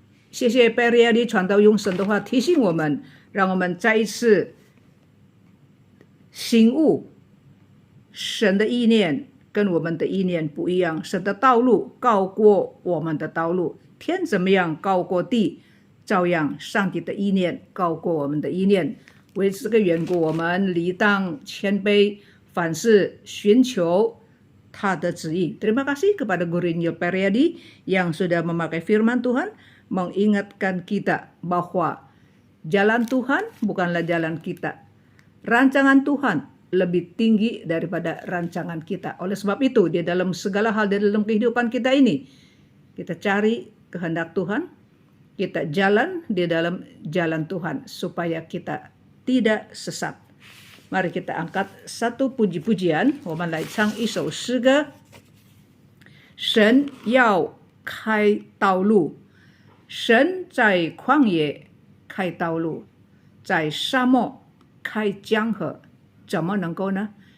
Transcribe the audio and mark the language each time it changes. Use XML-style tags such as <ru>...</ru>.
<zh>谢谢贝利亚的传道用神的话提醒我们，让我们再一次醒悟，神的意念跟我们的意念不一样，神的道路高过我们的道路，天怎么样高过地，照样上帝的意念高过我们的意念。为这个缘故，我们理当谦卑，凡事寻求他的旨意。</zh> <id>Terima kasih kepada Gurunya Periadi yang sudah memakai firman Tuhan, mengingatkan kita bahwa jalan Tuhan bukanlah jalan kita. Rancangan Tuhan lebih tinggi daripada rancangan kita. Oleh sebab itu, di dalam segala hal di dalam kehidupan kita ini, kita cari kehendak Tuhan, kita jalan di dalam jalan Tuhan supaya kita tidak sesat. Mari kita angkat satu puji-pujian,</id> <zh>我们来唱一首诗歌。神要开道路，神在旷野开道路，在沙漠开江河，怎么能够呢？</zh>